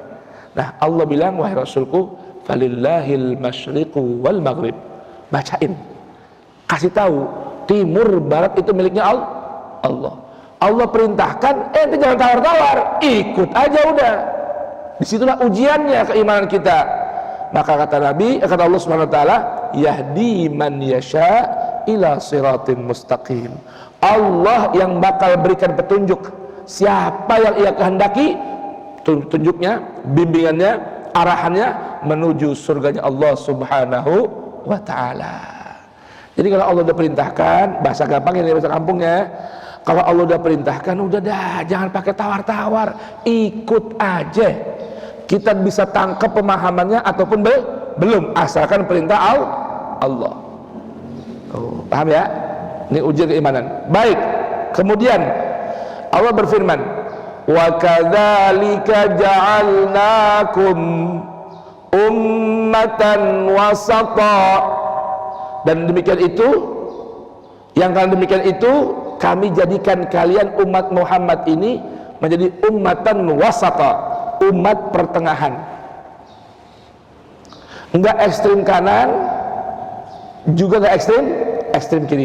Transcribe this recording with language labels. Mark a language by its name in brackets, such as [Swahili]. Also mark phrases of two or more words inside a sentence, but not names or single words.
[Indonesian] Nah, Allah bilang, wahai Rasulku, [Arabic] فلله المشرق والمغرب. [Indonesian] Bacain, kasih tahu, timur barat itu miliknya Allah. Allah perintahkan, itu jangan tawar-tawar, ikut aja udah. Disitulah ujiannya keimanan kita. Maka kata Nabi, kata Allah [Arabic] سبحانه وتعالى, يهدي من يشاء إلى صراط مستقيم. [Indonesian] Allah yang bakal berikan petunjuk siapa yang ia kehendaki, tunjuknya, bimbingannya, arahannya menuju surganya Allah [Arabic] سبحانه وتعالى. [Indonesian] Jadi kalau Allah udah perintahkan, bahasa gampang ini, bahasa kampungnya, kalau Allah udah perintahkan, udah dah, jangan pakai tawar-tawar, ikut aja. Kita bisa tangkap pemahamannya ataupun belum, asalkan perintah Allah. Oh, paham ya? Ini ujian keimanan. Baik. Kemudian Allah berfirman, [Arabic] وكذلك جعلناكم أمة وسطا. [Indonesian] Dan demikian itu, yang kalian demikian itu, kami jadikan kalian umat Muhammad ini menjadi [Arabic] أمة وسطا, [Indonesian] umat pertengahan. Enggak ekstrim kanan, juga enggak ekstrim kiri.